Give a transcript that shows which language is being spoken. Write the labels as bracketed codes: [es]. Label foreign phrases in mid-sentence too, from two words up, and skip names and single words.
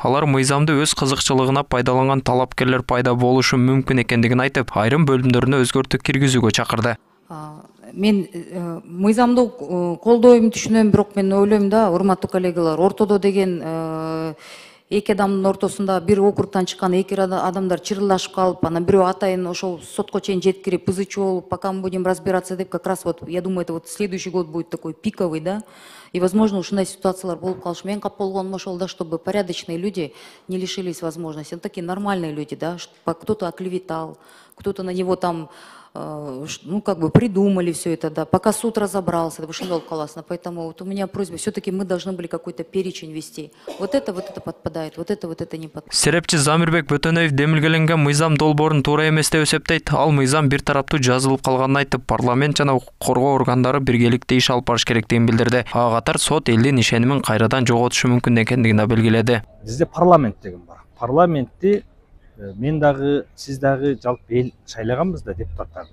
[ky] Алар мыйзамды өз кызыкчылыгына пайдаланган талапкерлер пайда болушу мүмкүн экендигин айтып, айрым бөлүмдөрүнө өзгөртүү киргизүүгө чакырды. Мен мыйзамды колдойм, түшүнөм, бирок мен ойлойм да, урматтуу коллегалар, ортодо деген эки адамдын ортосунда бир округтан чыккан эки адамдар чырылдашып калып, анан бирөө атайын ошол сотко чейин жеткирип, ызычуу болуп, [ru] пока мы будем разбираться деп, как раз вот, я думаю, это вот следующий год будет такой пиковый, да, и, возможно, [ky] ушундай ситуациялар болуп калышы. Мен кап болгонум ошол да, [ru] чтобы порядочные люди не лишились возможности. Ну, такие нормальные люди, да, кто-то оклеветал, кто-то на него там, ну, как бы придумали все это, да, пока суд разобрался, это [ky] ушундай болуп каласың. [ru] Поэтому вот у меня просьба, все-таки мы должны были какой-то перечень вести. Вот это подпадает, вот это не подпадает. [ky] Серепчи Замирбек Бөтөнөев демилгеленген мыйзам долбоорун туура эмес деп эсептейт. Ал мыйзам бир тараптуу жазылып калганын айтып, парламент жана укук коргоо органдары биргеликте иш алып барыш керектигин билдирди. Ага катар сот элдин ишенимин кайрадан жоготушу мүмкүн экендигин да белгиледи. Бизде парламент деген бар. Парламентти мен дагы, сиз дагы жалпы эл шайлаганбыз да депутаттарды.